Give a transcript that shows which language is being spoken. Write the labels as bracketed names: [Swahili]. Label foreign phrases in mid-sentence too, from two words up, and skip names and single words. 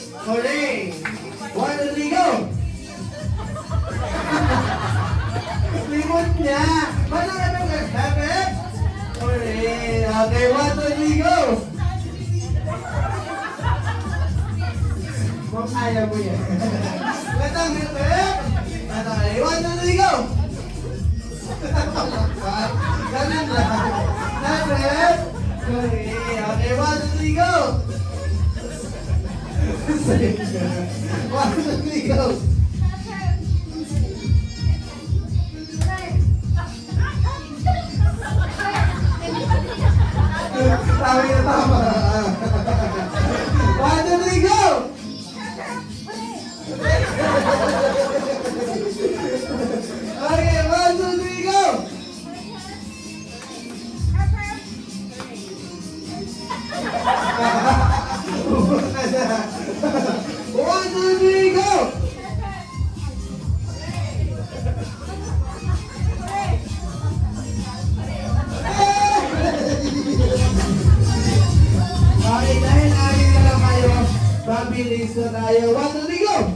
[English] Hooray! 1, 2, 3, go! [Filipino] Limot niya! Paano ka nang hep? Hooray! Okay, 1, 2, 3, go! Ma'am, kaya mo yan. Gatang hep! Okay, 1, 2, 3, go! Ganun lang. Hep! Hooray! [English] Okay, 1, 2, 3, go! 1, 2, 3, go! [Filipino] Tama na tama. [English] 1, 2, 3, go! Okay, 1, 2, 3, go! One, two, three, go! [Filipino] Okay, dahil amin na lang kayo, pabilis na tayo. [English] 1, 2, 3, go!